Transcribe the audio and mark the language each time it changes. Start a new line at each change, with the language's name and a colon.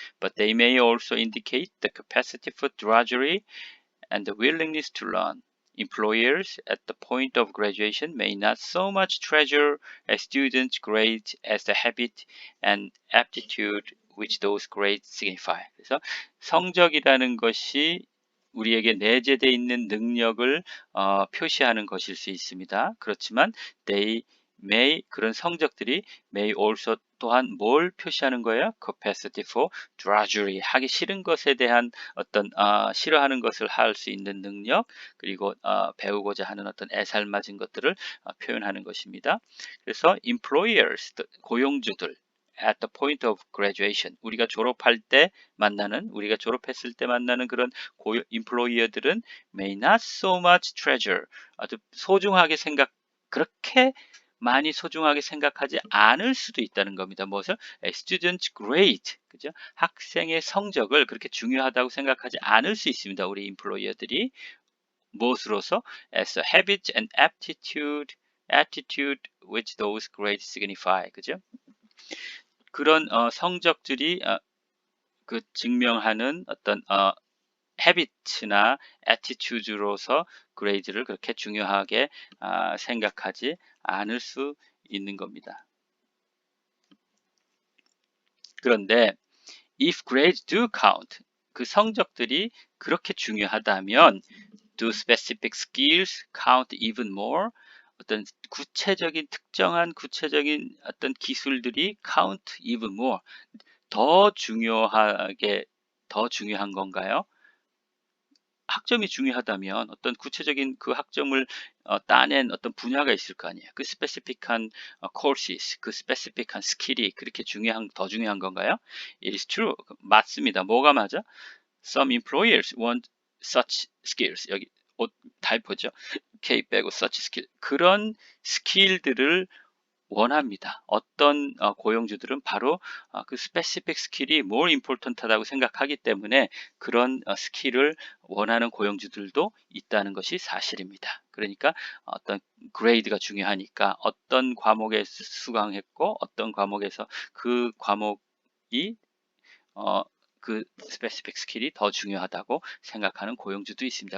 English: But they may also indicate the capacity for drudgery and the willingness to learn. Employers at the point of graduation may not so much treasure a student's grades as the habit and aptitude which those grades signify.
Korean: 그래서 성적이라는 것이 우리에게 내재되어 있는 능력을 표시하는 것일 수 있습니다. 그렇지만
English: they may
Korean: 그런 성적들이
English: may also
Korean: 또한 뭘 표시하는 거예요?
English: capacity for drudgery
Korean: 하기 싫은 것에 대한 어떤 싫어하는 것을 할 수 있는 능력 그리고 배우고자 하는 어떤 애살맞은 것들을 표현하는 것입니다. 그래서 employers 고용주들
English: at the point of graduation
Korean: 우리가 졸업할 때 만나는 우리가 졸업했을 때 만나는 그런 employer들은
English: may not so much treasure
Korean: 아주 소중하게 그렇게 많이 소중하게 생각하지 않을 수도 있다는 겁니다. 무엇을?
English: A student's grade,
Korean: 그죠? 학생의 성적을 그렇게 중요하다고 생각하지 않을 수 있습니다. 우리 인플로이어들이 무엇으로서?
English: As a habit and attitude which those grades signify,
Korean: 그죠? 그런 성적들이 그 증명하는 어떤 헤비트나 애티튜드로서 그레이드를 그렇게 중요하게 생각하지 않을 수 있는 겁니다. 그런데
English: if grades do count,
Korean: 그 성적들이 그렇게 중요하다면
English: do specific skills count even more?
Korean: 어떤 특정한 구체적인 어떤 기술들이
English: count even more,
Korean: 더 중요한 건가요? 학점이 중요하다면 어떤 구체적인 그 학점을 따낸 어떤 분야가 있을 거 아니에요. 그 스페시픽한 courses, 그 스페시픽한 스킬이 그렇게 더 중요한 건가요?
English: It is true.
Korean: 맞습니다. 뭐가 맞아?
English: Some employers want such skills.
Korean: 여기 타이포죠. K 빼고 such skill. 그런 스킬들을 원합니다. 어떤 고용주들은 바로 그 specific 스킬이 more important하다고 생각하기 때문에 그런 스킬을 원하는 고용주들도 있다는 것이 사실입니다. 그러니까 어떤 그레이드가 중요하니까 어떤 과목에 수강했고 어떤 과목에서 그 과목이 그 스페시픽 스킬이 더 중요하다고 생각하는 고용주도 있습니다.